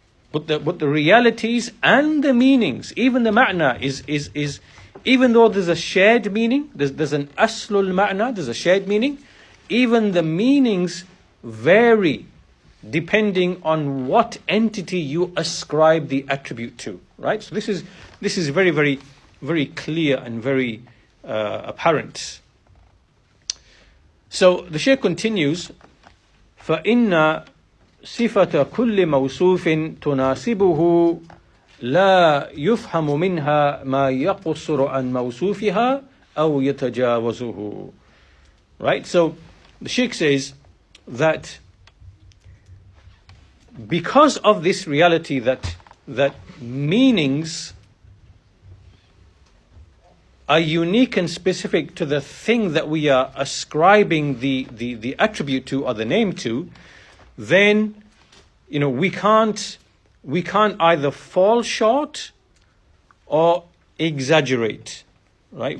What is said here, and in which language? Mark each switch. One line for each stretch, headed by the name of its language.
English: But the realities and the meanings, even the ma'na is even though there's a shared meaning, there's an aslul ma'na, there's a shared meaning, even the meanings vary depending on what entity you ascribe the attribute to, right? So this is very, very, very clear and very apparent. So the Shaykh continues,
Arabic: فَإِنَّ صِفَةَ كُلِّ مَوْصُوفٍ تُنَاسِبُهُ لا يفهم منها ما يقصر عن موصوفها أو يتجاوزه.
English: Right? So the Shaykh says that because of this reality that meanings are unique and specific to the thing that we are ascribing the attribute to or the name to, then we can't either fall short or exaggerate, right?